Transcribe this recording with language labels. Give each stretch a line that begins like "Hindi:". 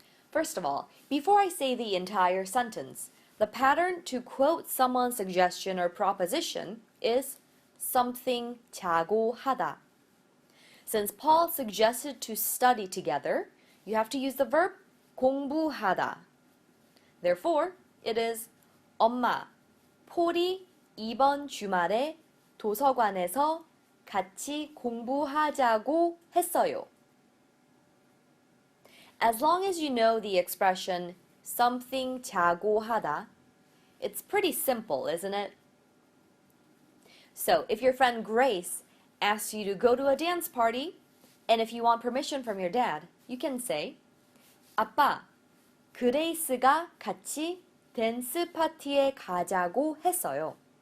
English: First of all, before I say the entire sentence, the pattern to quote someone's suggestion or proposition is something 자고 하다. Since Paul suggested to study together, you have to use the verb 공부하다. Therefore, it is
Korean: 엄마, 폴이 이번 주말에 도서관에서 같이 공부하자고 했어요.
English: As long as you know the expression something 자고 하다, it's pretty simple, isn't it? So, if your friend Grace asks you to go to a dance party, and if you want permission from your dad, you can say,
Korean: 아빠, 그레이스가 같이 댄스 파티에 가자고 했어요.